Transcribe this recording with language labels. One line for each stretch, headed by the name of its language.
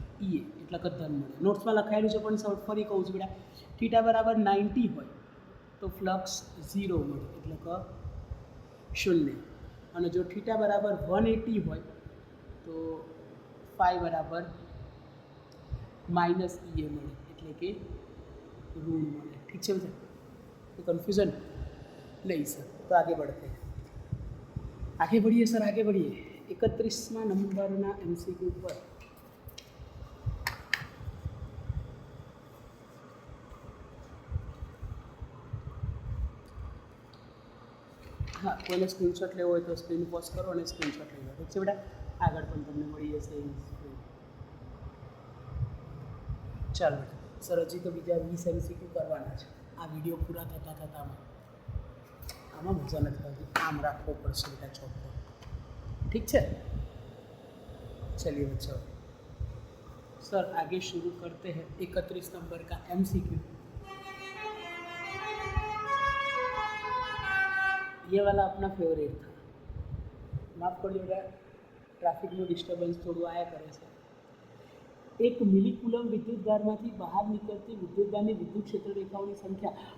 Gujarati: ઈએ, એટલે કે ધન મળે. નોટ્સમાં લખાયેલું છે પણ ફરી કહું છું બેટા, થીટા બરાબર 90 હોય તો ફ્લક્સ 0 મળે, એટલે કે 0. અને જો થીટા બરાબર 180 હોય તો ફાઈ બરાબર માઇનસ ઈએ મળે, એટલે કે ઋણ મળે. ઠીક છે બધા? તો કન્ફ્યુઝન નહીં સર.
Hindi: તો આગે बढ़ते हैं, आगे बढ़िए सर, आगे बढ़िए.
Gujarati: 31वां नंबરના MCQ પર હા, કોઈને સ્ક્રીનશોટ લેવો હોય તો સ્ક્રીન પોઝ કરો અને સ્ક્રીનશોટ લઈ લો. ઠીક છે બેટા? આગળ પણ તમને મળી જશે. ચાલો બેટા, સર હજી તો બીજા 20 MCQ કરવાના છે આ વિડીયો પૂરા થતાં આમાં મજા નથી આવતી. આમ રાખવો પડશે બેટા ચોખ્ખો.
Hindi: ठीक है, चलिए बच्चों, सर आगे शुरू करते हैं 31 नंबर का MCQ. ये वाला अपना फेवरेट था. माफ कर लीजिएगा, ट्रैफिक में डिस्टर्बेंस थोड़ा आया करे છે.
Gujarati: एक મિલીકુલમ વિદ્યુતભારમાંથી બહાર નીકળતી વિદ્યુતભારની વિદ્યુત ક્ષેત્ર રેખાઓની સંખ્યા.